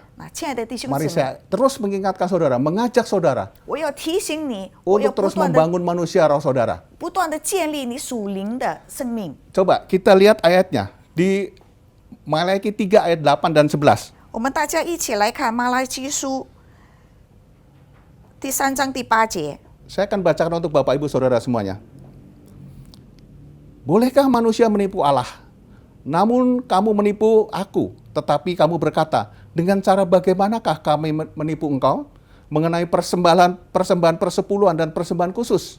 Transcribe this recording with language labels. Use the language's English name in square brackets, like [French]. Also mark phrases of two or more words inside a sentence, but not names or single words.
[Chinese] 那亲爱的弟兄 [Indonesian] mari [Chinese] 姊妹， [Indonesian] saya terus mengingatkan saudara, mengajak saudara [Chinese] 我要提醒你，我要 [Indonesian] untuk [Chinese] 不 [Indonesian] terus [Chinese] 断的 [Indonesian] membangun manusia roh saudara. [Chinese] 不断的建立你属灵的生命。 [Indonesian] Coba kita lihat ayatnya di Maleakhi 3 ayat 8 dan 11. [Chinese] 我们大家一起来看马拉基书第3章第8节。 [Indonesian] Saya akan bacakan untuk Bapak Ibu Saudara semuanya. Bolehkah manusia menipu Allah? Namun kamu menipu aku, tetapi kamu berkata, dengan cara bagaimanakah kami menipu engkau? Mengenai persembahan persepuluhan dan persembahan khusus.